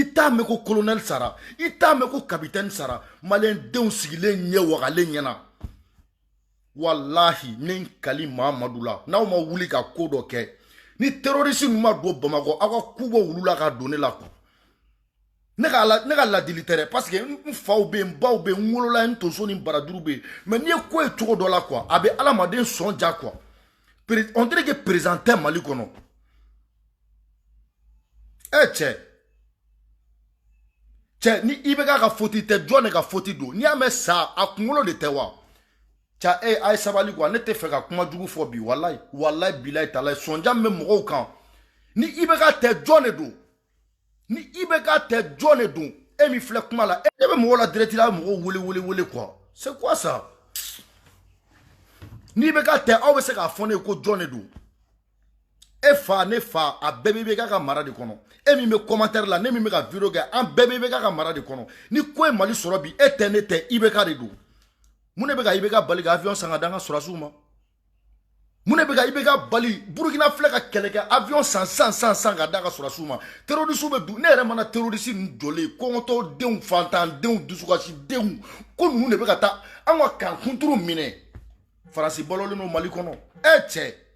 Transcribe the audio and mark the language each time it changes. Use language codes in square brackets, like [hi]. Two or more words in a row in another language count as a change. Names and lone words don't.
[bm] t'a mɛn ko colonel sara i t'a mɛn ko capitaine sara maliyɛndenw sigilen ɲɛ wagalen ɲɛna wallahi ne kali Mahamadu la n'aw ma wuli ka ko dɔ kɛ ni terroriste ninnu ma don Bamakɔ aw ka ku bɔ wulu la ka don ne la quoi ne ka ladili tɛ dɛ [fr] parce que [bm] n faw bɛ yen n baw bɛ yen n wolola n tonso ni barajuru bɛ yen mais n'i ye ko ye cogo dɔ la quoi a bɛ adamaden sɔn ja quoi [fr] on dirait que président [bm] tɛ Mali kɔnɔ cɛ ni i bɛ k'a ka faute tɛ jɔn de ka faute don n'i y'a mɛn sa a kunkolo de tɛ wa cɛ a ye sabali quoi ne tɛ fɛ ka kuma jugu fɔ bi [ar] والله بالله تالله [bm] sɔnja min bɛ mɔgɔw kan ni i bɛ k'a tɛ jɔn de don ni i bɛ k'a tɛ jɔn de don e min filɛ kuma la e bɛ mɔgɔw la direct la a bɛ mɔgɔw wele quoi [fr] c'est quoi ça [bm] n'i bɛ k'a tɛ aw bɛ se k'a fɔ ne ye ko jɔn de don E fa ne fa a bɛɛ bɛ ka mara de kɔnɔ e min bɛ commentaire la ne min bɛ ka vidéo kɛ an bɛɛ bɛ ka mara de kɔnɔ ni ko ye Mali sɔrɔ bi e tɛ ne tɛ IBK de don mun ne bɛ ka IBK bali ka avion san ka d'an ka sɔrɔsiw ma mun ne bɛ ka IBK bali Burkina filɛ ka kɛlɛ kɛ avion san ka d'an ka sɔrɔsiw ma terroriste bɛ du ne yɛrɛ mana terroriste ninnu jɔlen kɔngɔtɔ denw fantandenw dusukasi denw ko ninnu de bɛ ka taa an ka kan kunturu minɛ Faransi balolen don Mali kɔnɔ e cɛ